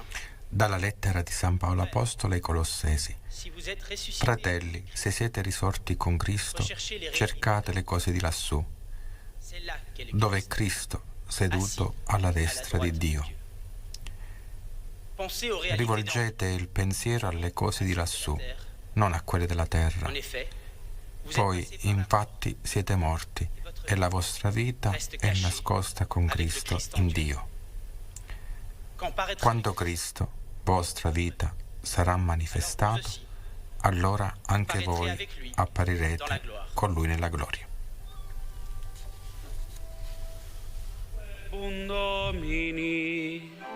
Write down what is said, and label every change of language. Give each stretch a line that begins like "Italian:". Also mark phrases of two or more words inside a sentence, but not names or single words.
Italian: Dalla lettera di San Paolo Apostolo ai Colossesi.
French: Si vous êtes ressuscités,
Italian: Fratelli, se siete risorti con Cristo, cercate le cose di lassù,
French: c'est là qu'est le
Italian: dove è
French: Christ.
Italian: Cristo seduto alla destra di Dio.
French: Pensez aux réalités
Italian: Rivolgete il pensiero alle cose di lassù, non a quelle della terra.
French: En effet, vous êtes
Italian: Voi,
French: passés par la
Italian: infatti, siete morti e la vostra vita è nascosta con Cristo in Dio.
French: quand paraîtra
Italian: Quando Cristo, vostra vita, sarà manifestato, allora anche voi apparirete con Lui nella gloria.
Latin: Un Domini.